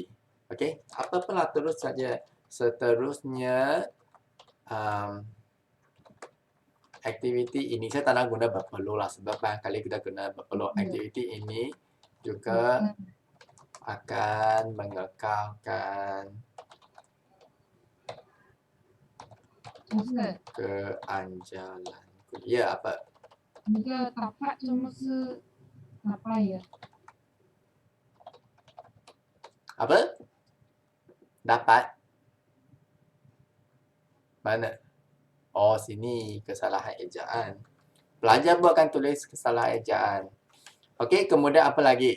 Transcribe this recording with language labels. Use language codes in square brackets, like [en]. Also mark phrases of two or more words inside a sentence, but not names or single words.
[ms] Okey, apa-apalah terus saja. Seterusnya aktiviti ini saya tak nak guna berperlu lah sebab barangkali kita guna berperlu. Aktiviti ini juga akan mengekalkan keanjalan. Ya, apa? [zh] 那个打败怎么是打败呀？ [ms] Apa? Dapat? Mana? Oh, sini kesalahan ejaan. Pelajar pun akan tulis kesalahan ejaan. Okey, kemudian apa lagi?